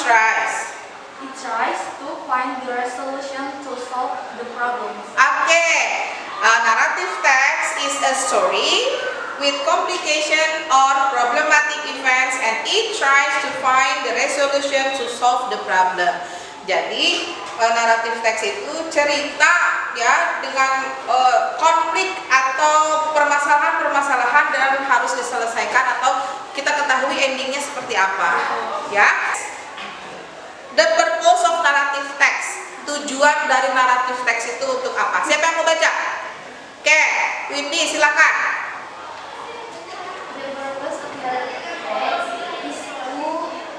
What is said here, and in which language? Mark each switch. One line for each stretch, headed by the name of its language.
English: It tries to find the resolution to solve the problems. Oke, narrative text is a story with complication or problematic events, and it tries to find the resolution to solve the problem.
Indonesian: Jadi naratif teks itu cerita ya dengan konflik atau permasalahan-permasalahan dan harus diselesaikan atau kita ketahui endingnya seperti apa. Ya.
English: The purpose of narrative text.
Indonesian: Tujuan dari naratif teks itu untuk apa? Siapa yang mau baca? Oke, Windy silakan.
English: The purpose of narrative text is to